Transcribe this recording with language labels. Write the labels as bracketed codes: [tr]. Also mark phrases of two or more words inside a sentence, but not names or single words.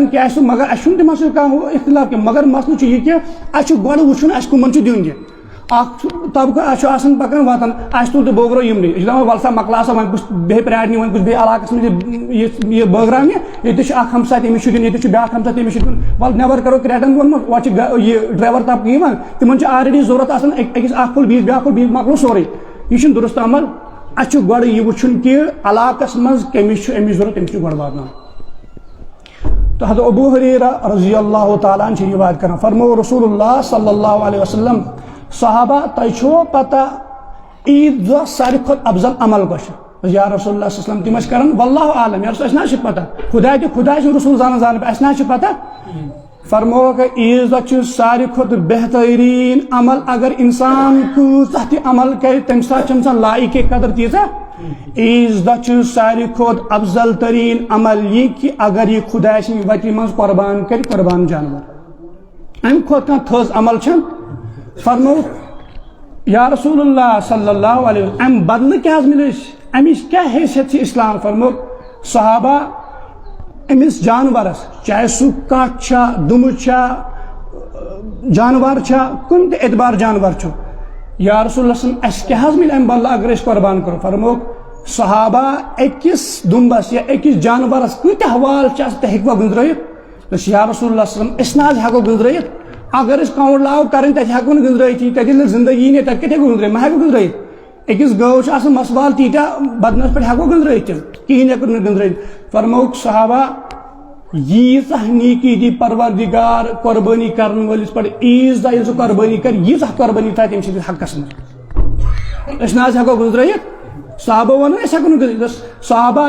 [ks] کیٛاہ آسہِ مگر اَسہِ چھُنہٕ تِمن سۭتۍ کانٛہہ اختلاف کینٛہہ مگر مسلہٕ چھُ یہِ کہِ اَسہِ چھُ گۄڈٕ وٕچھُن اَسہِ کٕمن چھُ دیُن یہِ اکھ طبقہٕ اَسہِ چھُ آسان پَکان واتان اَسہِ تُل تہٕ بٲگرو یِمنٕے أسۍ چھِ دَپان وَلہٕ سا مۄکلاو سا وۄنۍ کُس بیٚیہِ پرٛارنہِ وۄنۍ کُس بیٚیہِ علاقَس منٛز یہِ بٲگراونہِ ییٚتہِ چھُ اکھ ہمساے تٔمِس چھُ دیُن ییٚتہِ چھُ بیٛاکھ ہمساے تٔمِس چھُ دیُن وَلہٕ نٮ۪بر کَرو 3 ووٚنمُت وۄنۍ چھِ یہِ ڈرایور طبقہٕ یِوان تِمن چھُ آلریڈی ضوٚرتھ آسان أکِس اکھ پھوٚل بیٚیِس بیٛاکھ پھوٚل بیٚیِس مۄکلو سورُے یہِ چھُنہٕ دُرُست عمل اَسہِ چھُ گۄڈٕ یہِ وٕچھُن کہِ علاقس منٛز کٔمِس چھُ أمِچ ضوٚرتھ تٔمِس چھُ گۄڈٕ واتناوُن تہٕ حضرت ابو ہریرہ [ar] رضی اللہ تعالیٰ عنہ [ks] چھِ روایت کران فرمو [ar] رسول اللہ صلی اللہ علیہ وسلم [ks] صحابہ تۄہہِ چھُوا پتہ عیٖد دۄہ ساروی کھۄتہٕ افضل عمل کۄس چھُ [ar] یا رسول اللہ صلی اللہ علیہ وسلم [ks] تِم ٲسۍ کران [ar] واللہ عالم یا رسول [ks] اَسہِ نہ حظ چھِ پتہ خۄدا چھُ رسول زانان اَسہِ نہ حظ چھِ پتہ فرموکھ عیٖذ دۄہ چھُ ساروی کھۄتہٕ بہتریٖن عمل اگر انسان کۭژاہ تہِ عمل کرِ تمہِ ساتہٕ چھِ انسان لایقے قدر تیٖژاہ عیٖذ دۄہ چھُ ساروی کھۄتہٕ افضل تریٖن عمل یہِ کہِ اگر یہِ خۄداے سٕنٛدِ وتہِ منٛز قۄربان کرِ قۄربان جانور امہِ کھۄتہٕ کانٛہہ تھٔز عمل چھنہٕ فرموکھ [ar] یا رسول اللہ صلی اللہ علیہ وسلم [ks] امہِ بدلہٕ کیٛاہ حظ مِلہِ أسۍ امِچ کیٛاہ حیثیت چھِ اسلام فرموکھ صحابہ أمِس جانورس چاہے سُہ کٹھ چھا دُمہٕ چھا جانور چھا کُنہِ تہِ اعتبار جانور چھُ [ar] یا رسول اللہ صلی اللہ علیہ وسلم [ks] اَسہِ کیٛاہ حظ مِلہِ امہِ بدلہٕ اگر أسۍ قۄربان کرو فرموکھ صحابہ أکِس دُمبس یا أکِس جانورس کۭتیاہ وال چھِ آسان تُہۍ ہیٚکوا گٔنٛزرٲیِتھ دوٚپُس [ar] یا رسول اللہ صلی اللہ علیہ وسلم [ks] أسۍ نہ حظ ہیٚکو گٔنٛزرٲیِتھ اگر أسۍ کاوُنٛٹ لاگو کرٕنۍ تتہِ ہیٚکو نہٕ گٔنٛزرٲیِتھٕے تتہِ ییٚلہِ نہٕ زندگی نیرِ تتہِ کتہِ ہیٚکو گٔنٛزرٲیِتھ ما ہیٚکو گٔنٛزرٲیِتھ أکِس گٲو چھِ آسان مس وال تیٖتیاہ بدنس پٮ۪ٹھ ہیٚکو گٔنٛزرٲیِتھ تِم کِہیٖنۍ ہیٚکو نہٕ گٔنٛزرٲیِتھ فرموکھ صحابہ ییٖژاہ نیٖکی دی پروردِگار قۄربٲنی کرن وٲلِس پٮ۪ٹھ عیٖذ دۄہ ییٚلہِ سُہ قۄربٲنی کرِ ییٖژاہ قۄربٲنی تھایہِ تٔمۍ سٕنٛدِس حقس منٛز أسۍ نہ حظ ہیٚکو گٔنٛزرٲیِتھ صحابہ ووٚن أسۍ ہیٚکو نہٕ گٔنٛزرٲیِتھ صحابہ